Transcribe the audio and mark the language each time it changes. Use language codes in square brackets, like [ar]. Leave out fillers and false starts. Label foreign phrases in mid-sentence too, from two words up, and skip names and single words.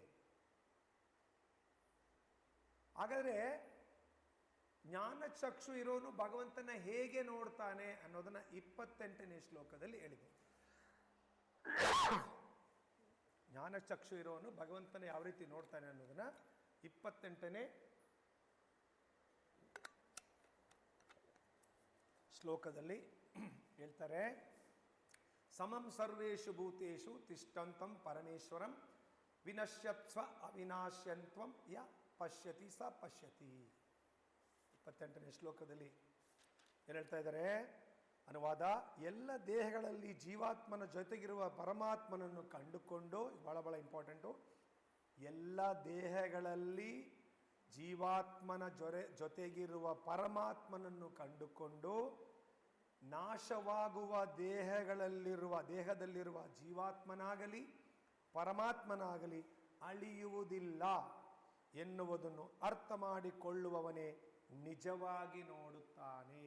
[kn] ಹಾಗಾದರೆ ಜ್ಞಾನ ಚಕ್ಷು ಇರೋನು ಭಗವಂತನ ಹೇಗೆ ನೋಡ್ತಾನೆ ಅನ್ನೋದನ್ನ 28ನೇ ಶ್ಲೋಕದಲ್ಲಿ ಹೇಳಿದೆ. ಜ್ಞಾನ ಚಕ್ಷು ಇರೋನು ಭಗವಂತನ ಯಾವ ರೀತಿ ನೋಡ್ತಾನೆ ಅನ್ನೋದನ್ನ 28ನೇ ಶ್ಲೋಕದಲ್ಲಿ ಹೇಳ್ತಾರೆ. [sa] ಸಮಂ ಸರ್ವೇಷು ಭೂತೇಷು ತಿಷ್ಠಂತಂ ಪರಮೇಶ್ವರಂ ವಿನಶ್ಯತ್ವ ಅವಿನಾಶ್ಯಂತ್ವಂ ಯ ಪಶ್ಯತಿ ಸ ಪಶ್ಯತಿ. [kn] 28ನೇ ಶ್ಲೋಕದಲ್ಲಿ ಏನು ಹೇಳ್ತಾ ಇದ್ದಾರೆ? ಅನುವಾದ: ಎಲ್ಲ ದೇಹಗಳಲ್ಲಿ ಜೀವಾತ್ಮನ ಜೊತೆಗಿರುವ ಪರಮಾತ್ಮನನ್ನು ಕಂಡುಕೊಂಡು, ಬಹಳ ಇಂಪಾರ್ಟೆಂಟು, ಎಲ್ಲ ದೇಹಗಳಲ್ಲಿ ಜೀವಾತ್ಮನ ಜೊತೆಗಿರುವ ಪರಮಾತ್ಮನನ್ನು ಕಂಡುಕೊಂಡು ನಾಶವಾಗುವ ದೇಹದಲ್ಲಿರುವ ಜೀವಾತ್ಮನಾಗಲಿ ಪರಮಾತ್ಮನಾಗಲಿ ಅಳಿಯುವುದಿಲ್ಲ ಎನ್ನುವುದನ್ನು ಅರ್ಥ ಮಾಡಿಕೊಳ್ಳುವವನೇ ನಿಜವಾಗಿ ನೋಡುತ್ತಾನೆ.